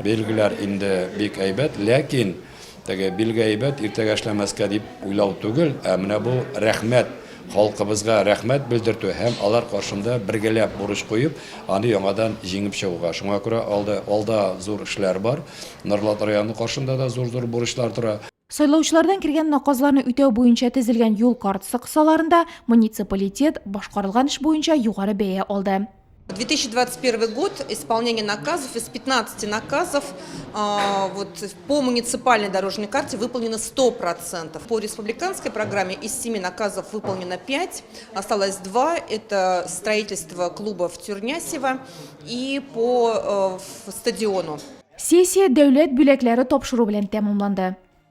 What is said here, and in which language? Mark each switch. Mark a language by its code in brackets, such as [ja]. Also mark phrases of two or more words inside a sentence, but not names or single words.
[tt] Белгеләр инде бик әйбәт, ләкин теге билге әйбәт иртәгә эшләмәскә дип уйлау түгел, менә бу рәхмәт, халкыбызга рәхмәт белдертү һәм алар каршында бергәләп бурыч куеп, аны яңадан җиңеп чыгуга. Шуңа күрә алда зур эшләр бар. Нурлат районы каршында да зур бурычлар тора. Сайлаучылардан кергән наказларны үтәү буенча төзелгән юл картасы кысаларында муниципалитет башкарылган эш буенча югары бәя алды. [ru] 2021 год, исполнение наказов, из 15 наказов по муниципальной дорожной карте выполнено 100%. По республиканской программе из 7 наказов выполнено 5, осталось 2, это строительство клуба в Тюрнясево и по стадиону. [tt] Сессия дәүләт бүләкләре тапшыру белән тәмамланды.